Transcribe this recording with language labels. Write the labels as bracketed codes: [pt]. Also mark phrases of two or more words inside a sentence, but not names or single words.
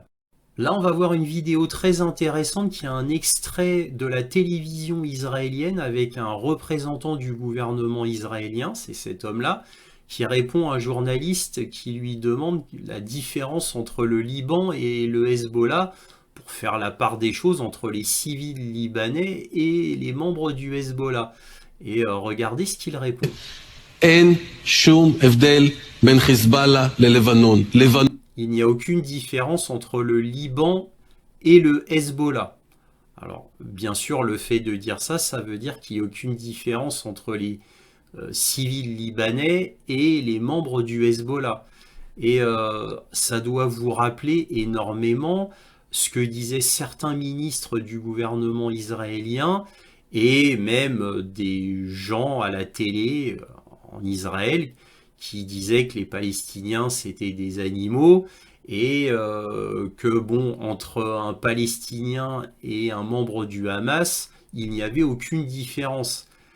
[fr] Là, on va voir une vidéo très intéressante qui a un extrait de la télévision israélienne avec un représentant du gouvernement israélien, c'est cet homme-là, qui répond à un journaliste qui lui demande la différence entre le Liban et le Hezbollah pour faire la part des choses entre les civils libanais et les membres du Hezbollah. Et regardez ce qu'il répond. [he] אין שום הבדל בין חיזבאללה ללבנון. [fr] Il n'y a aucune différence entre le Liban et le Hezbollah. Alors, bien sûr, le fait de dire ça, ça veut dire qu'il n'y a aucune différence entre les civils libanais et les membres du Hezbollah. Et ça doit vous rappeler énormément ce que disaient certains ministres du gouvernement israélien et même des gens à la télé en Israël qui disaient que les Palestiniens c'était des animaux et que bon, entre un Palestinien et un membre du Hamas, il n'y avait aucune différence.